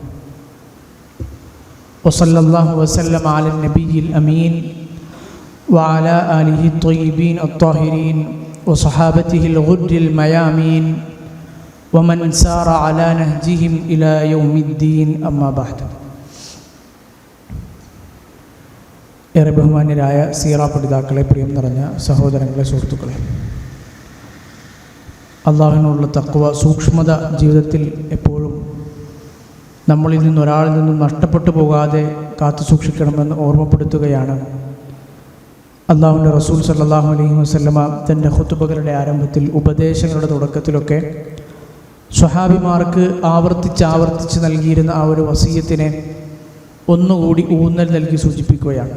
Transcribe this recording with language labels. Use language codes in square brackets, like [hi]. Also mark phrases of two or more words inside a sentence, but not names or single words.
[ar] وصلى الله وسلم على النبي الأمين وعلى آله الطيبين الطاهرين وصحابته الغر الميامين ومن سار على نهجهم إلى يوم الدين. أما بعد. [ml] ഏറെ ബഹുമാന്യരായ സീറ പഠിതാക്കളെ, പ്രിയം നിറഞ്ഞ സഹോദരങ്ങളെ, സുഹൃത്തുക്കളെ, അള്ളാഹുവിനുള്ള തഖ്വ, സൂക്ഷ്മത ജീവിതത്തിൽ എപ്പോഴും നമ്മളിൽ നിന്നൊരാളിൽ നിന്നും നഷ്ടപ്പെട്ടു പോകാതെ കാത്തു സൂക്ഷിക്കണമെന്ന് ഓർമ്മപ്പെടുത്തുകയാണ് അള്ളാഹുവിൻ്റെ റസൂൽ [ar] صلى الله عليه وسلم [ml] തൻ്റെ ഖുതുബകളുടെ ആരംഭത്തിൽ, ഉപദേശങ്ങളുടെ തുടക്കത്തിലൊക്കെ സ്വഹാബിമാർക്ക് ആവർത്തിച്ച് നൽകിയിരുന്ന ആ ഒരു വസിയത്തിനെ ഒന്നുകൂടി ഊന്നൽ നൽകി സൂചിപ്പിക്കുകയാണ്.